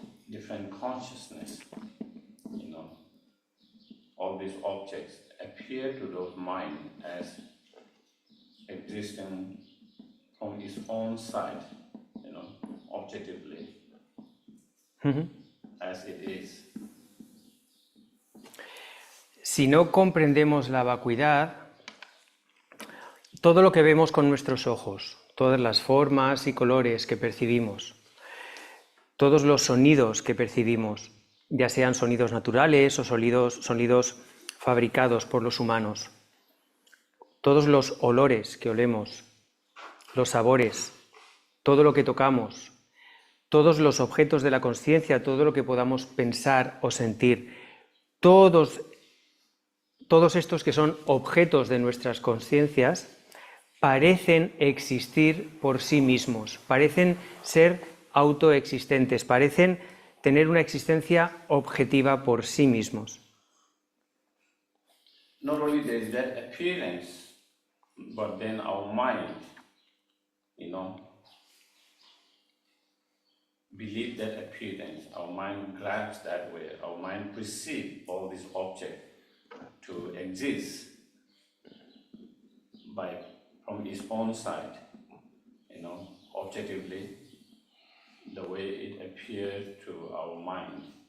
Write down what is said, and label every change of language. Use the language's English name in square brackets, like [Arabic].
[English] different consciousness, you know, all these objects appear to those minds as existing from its own side, you know, objectively, as it is. [Spanish] Si no comprendemos la vacuidad, todo lo que vemos con nuestros ojos, todas las formas y colores que percibimos, todos los sonidos que percibimos, ya sean sonidos naturales o sonidos fabricados por los humanos, todos los olores que olemos, los sabores, todo lo que tocamos, todos los objetos de la consciencia, todo lo que podamos pensar o sentir, todos todos estos que son objetos de nuestras conciencias parecen existir por sí mismos, parecen ser autoexistentes, parecen tener una existencia objetiva por sí mismos. [English] Not only there is that appearance, but then our mind, believe that appearance. Our mind grabs that way. Our mind perceives all these objects to exist from its own side, objectively, the way it appeared to our mind.